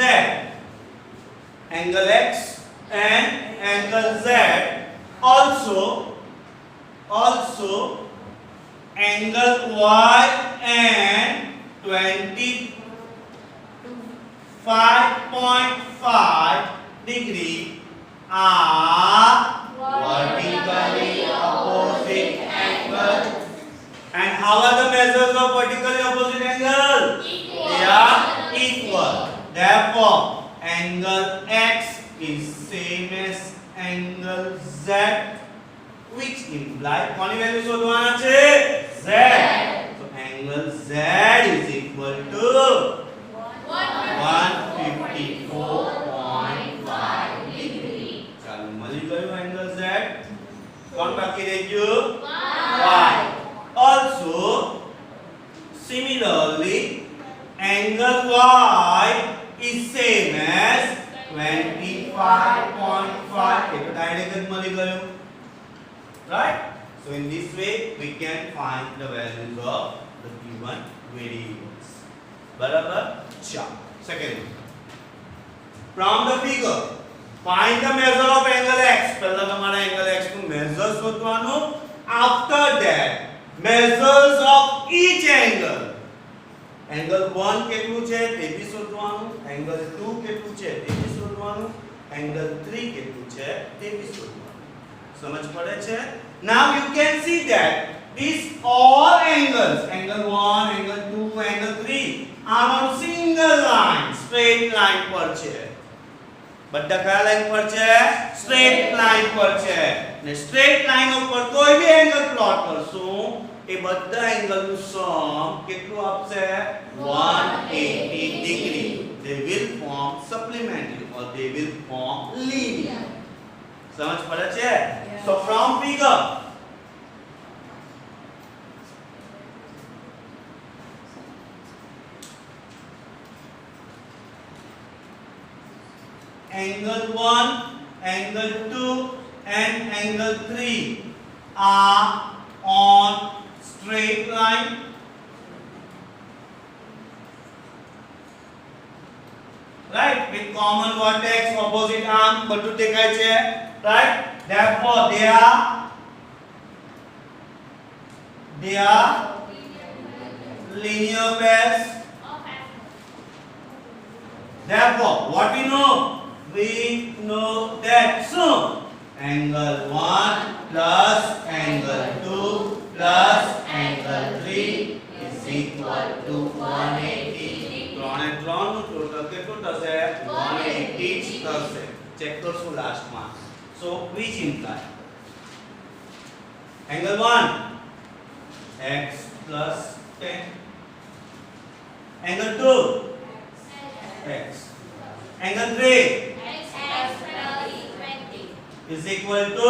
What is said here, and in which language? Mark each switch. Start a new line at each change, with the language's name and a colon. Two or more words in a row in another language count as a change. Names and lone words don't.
English: Angle x and angle z also angle y and 25.5 degree are vertically opposite angles. And how are the measures of vertically opposite angle? They are equal. Therefore angle x is same as angle z, which imply
Gujarati: કોની વેલ્યુ શોધવાના છે?
English: Z. So angle z is equal to 154.5 degree.
Gujarati: ચાલો મળી ગયું angle z. કોણ બાકી રહી ગયું? Y.
English: Also similarly angle y is same as 25.5
Gujarati: એટલે ડાયરેક્ટ જ મળી ગયું,
English: right? So in this way we can find the values of the given variables.
Gujarati: બરાબર? ચાલો
English: second one. From the figure find the measure of angle x.
Gujarati: પહેલા તમારે angle x નું measure શોધવાનું.
English: After that measures of each angle.
Gujarati: Angle 1 કેટલું છે તે બી શોધવાનું, angle 2 કેટલું છે તે બી શોધવાનું, angle 3 કેટલું છે તે બી શોધવાનું. સમજ પડે છે?
English: Now you can see that these all angles, angle 1, angle 2, angle 3 are on single line, straight line
Gujarati: પર છે. બધા કયા લાઈન પર છે?
English: straight line
Gujarati: પર છે. ને
English: straight line
Gujarati: ઉપર કોઈ બી
English: angle plot
Gujarati: કરશું એ બધા એંગલ નું સમ કેટલું આપશે? 180 ડિગ્રી.
English: They will form supplementary or they will form linear.
Gujarati: સમજ પડે છે?
English: So from figure angle 1, angle 2 and angle 3 are on straight line. Right? With common vertex, opposite arm
Gujarati: બધું દેખાય છે.
English: Right? Therefore they are linear pairs. Therefore what we know? We know that soon angle 1 plus angle 2 plus angle 3 is equal to 180.
Gujarati: 3 and 3 નું ટોટલ કેટલું થશે? 180 જ થશે. ચેક કરશું લાસ્ટ માં.
English: So which imply angle 1 x plus 10, angle 2 x, angle 3 is equal to